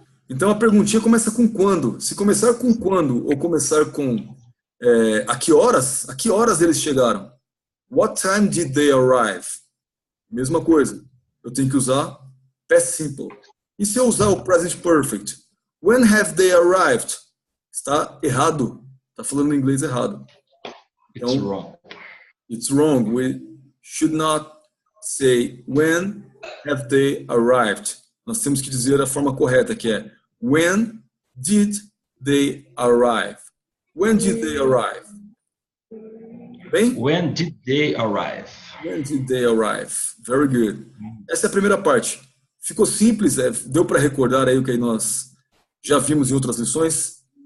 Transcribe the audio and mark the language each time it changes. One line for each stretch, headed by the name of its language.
Portuguese: Então a perguntinha começa com quando. Se começar com quando ou começar com a que horas eles chegaram?
English: What time did they arrive?
Portuguese: Mesma coisa. Eu tenho que usar past simple. E se eu usar o present perfect?
English: When have they arrived?
Portuguese: Está errado. Está falando em inglês errado. Então,
English: it's wrong. It's wrong. We should not say when have they arrived.
Portuguese: Nós temos que dizer a forma correta, que é
English: when did they arrive? When did they arrive? Bem? When did they arrive? When did they arrive? Very good.
Portuguese: Essa é a primeira parte. Ficou simples, deu para recordar aí o que nós já vimos em outras lições.